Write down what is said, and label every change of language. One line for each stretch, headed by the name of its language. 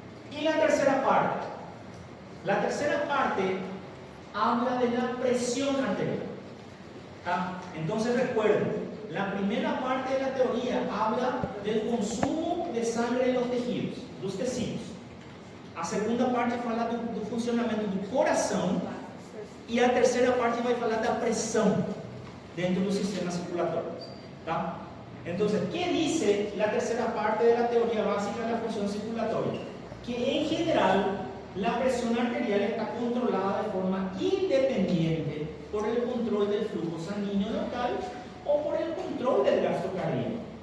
Spanish: Y la tercera parte. La tercera parte habla de la presión arterial. ¿Ah? Entonces recuerden, la primera parte de la teoría habla del consumo de sangre en los tejidos,
Portuguese: dos tecidos. A segunda parte fala do funcionamento do coração e a terceira parte vai falar da pressão dentro do sistema circulatório. ¿Tá?
Spanish: Entonces, ¿qué dice la tercera parte de la teoría básica de la función circulatoria? Que en general la presión arterial está controlada de forma independiente por el control del flujo sanguíneo local o por el control del gasto cardíaco.